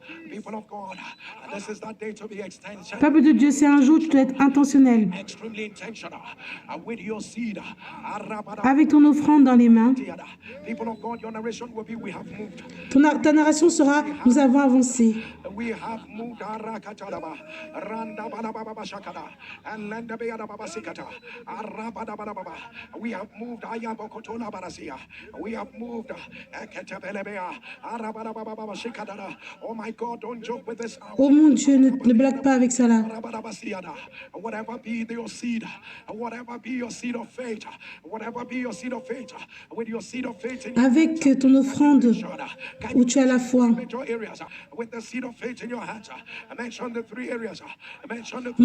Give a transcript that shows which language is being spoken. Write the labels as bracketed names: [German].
[English] People of God, this is that day to be extension. [French] Peuple de Dieu, c'est un jour où tu dois être intentionnel. [English] Extremely intentional with your seed. [French] Avec ton offrande dans les mains, [English] People of God, your narration will be we have moved. [French] ta narration sera nous avons avancé. [English] We have moved Randa Balababa Shakada and Lenda Beada Baba Sikata Arabada Balababa. We have moved Ayabokotola Barasia. We have moved Ketabelebea Arabada Baba Shikada. Oh my God, don't joke with this. [French] Oh mon Dieu, ne blague pas avec ça là. [English] Whatever be your seed, whatever be your seed of faith, whatever be your seed of faith, with your seed of faith in [French] Avec ton offrande où tu as la foi, [English] major areas, with the seed of faith in your hands, mention the 3 areas, mention the 3